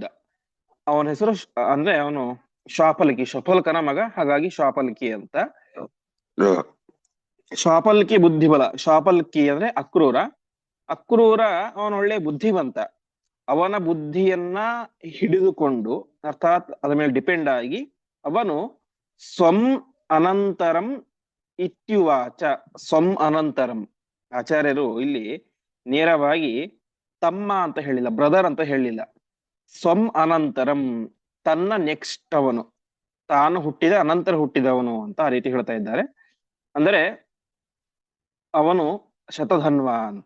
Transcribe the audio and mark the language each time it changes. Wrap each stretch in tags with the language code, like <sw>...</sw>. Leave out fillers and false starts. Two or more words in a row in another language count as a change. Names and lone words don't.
<kn>ಅವನ ಹೆಸರು ಅಂದ್ರೆ ಅವನು ಶಾಪಲ್ಕಿ, ಶಪಲ್ಕನ ಮಗ, ಹಾಗಾಗಿ ಶಾಪಲ್ಕಿ ಅಂತ. ಶಾಪಲ್ಕಿ ಬುದ್ಧಿಬಲ. ಶಾಪಲ್ಕಿ ಅಂದ್ರೆ ಅಕ್ರೂರ. ಅಕ್ರೂರ ಅವನ ಒಳ್ಳೆ ಬುದ್ಧಿವಂತ. ಅವನ ಬುದ್ಧಿಯನ್ನ ಹಿಡಿದುಕೊಂಡು, ಅರ್ಥಾತ್ ಅದ ಮೇಲೆ ಡಿಪೆಂಡ್ ಆಗಿ ಅವನು</kn> <sa>ಸ್ವಂ ಅನಂತರಂ ಇತ್ಯುವಾಚ. ಸ್ವಂ ಅನಂತರಂ,</sa> <kn>ಆಚಾರ್ಯರು ಇಲ್ಲಿ ನೇರವಾಗಿ ತಮ್ಮ ಅಂತ ಹೇಳಿಲ್ಲ, ಬ್ರದರ್ ಅಂತ ಹೇಳಿಲ್ಲ.</kn> <sa>ಸ್ವಂ ಅನಂತರಂ,</sa> <kn>ತನ್ನ ನೆಕ್ಸ್ಟ್ ಅವನು, ತಾನು ಹುಟ್ಟಿದ ಅನಂತರ ಹುಟ್ಟಿದವನು ಅಂತ ಆ ರೀತಿ ಹೇಳ್ತಾ ಇದ್ದಾರೆ. ಅಂದರೆ ಅವನು ಶತಧನ್ವ ಅಂತ.</kn>